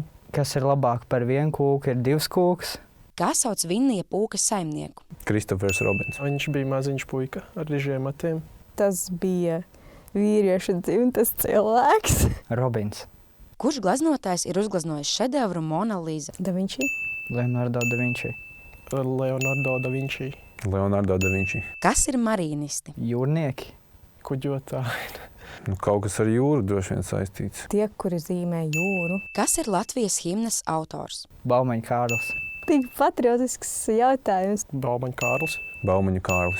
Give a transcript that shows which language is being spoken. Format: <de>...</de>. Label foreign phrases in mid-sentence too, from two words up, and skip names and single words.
<lv>Kas ir labāk par vienu kūku, ir 2 kūkas. Kā sauc Vinnija pūkas saimnieku? Kristofers Robins. Viņš bija maziņš puika ar dižiem matiem. Tas bija vīriešu dzimtas cilvēks. Robins. Kurš glaznotājs ir uzglaznojis šedevru Mona Lisa? Da Vinci. Leonardo da Vinci. Leonardo da Vinci. Leonardo da Vinci. Kas ir marīnisti? Jūrnieki. Kuģotāji. Kaut kas ar jūru droši vien saistīts. Tie, kuri zīmē jūru. Kas ir Latvijas himnas autors? Baumaņa Kārlis. Tik patriotisks jautājums. Baumaņa Kārlis. Baumaņa Kārlis.</lv>